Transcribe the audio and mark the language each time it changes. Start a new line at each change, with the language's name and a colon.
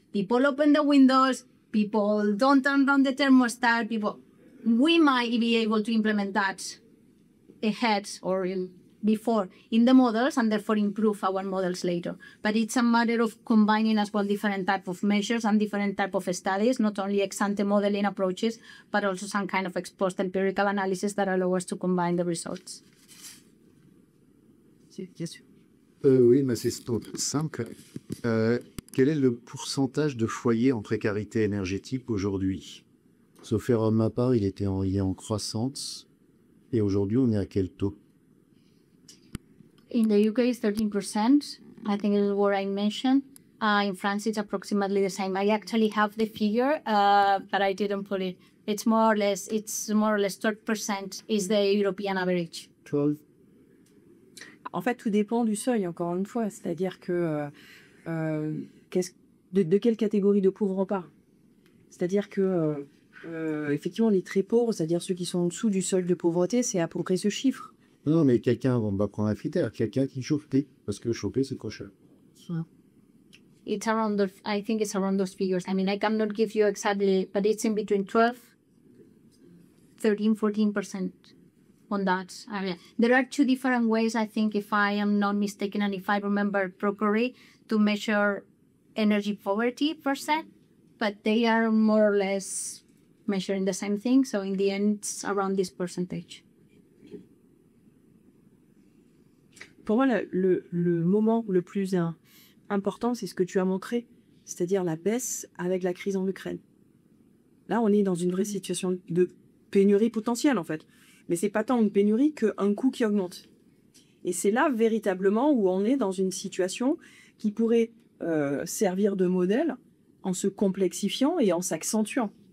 English: People open the windows, people don't turn down the thermostat, we might be able to implement that ahead or before in the models and therefore improve our models later. But it's a matter of combining as well different type of measures and different type of studies, not only ex-ante modeling approaches, but also some kind of ex-post empirical analysis that allow us to combine the results.
French: Bien sûr. Oui, mais c'est simple. Quel est le pourcentage de foyers en précarité énergétique aujourd'hui? Sauf erreur de ma part, il est en croissance. Et aujourd'hui, on est à quel taux?
English: In the UK, it's 13%. I think is what I mentioned. In France, it's approximately the same. I actually have the figure, but I didn't put it. It's more or less 12% is the European average. 12.
French: En fait, tout dépend du seuil, encore une fois. C'est-à-dire que de quelle catégorie de pauvres on parle. C'est-à-dire que, effectivement, les très pauvres, c'est-à-dire ceux qui sont en dessous du seuil de pauvreté, c'est à peu près ce chiffre. Non, mais quelqu'un, on va prendre un critère, quelqu'un qui chauffe, parce que chauffer, c'est trop cher.
English: It's around I think it's around those figures. I mean, I cannot give you exactly, but it's in between 12, 13, 14% on that area. There are two different ways, I think, if I am not mistaken, and if I remember properly, to measure energy poverty percent, but they are more or less measuring the same thing. So in the end, it's around this percentage.
French: Pour moi, le moment le plus important, c'est ce que tu as montré, c'est-à-dire la baisse avec la crise en Ukraine. Là, on est dans une vraie situation de pénurie potentielle, en fait. Mais c'est pas tant une pénurie qu'un coût qui augmente. Et c'est là, véritablement, où on est dans une situation qui pourrait servir de modèle en se complexifiant et en s'accentuant.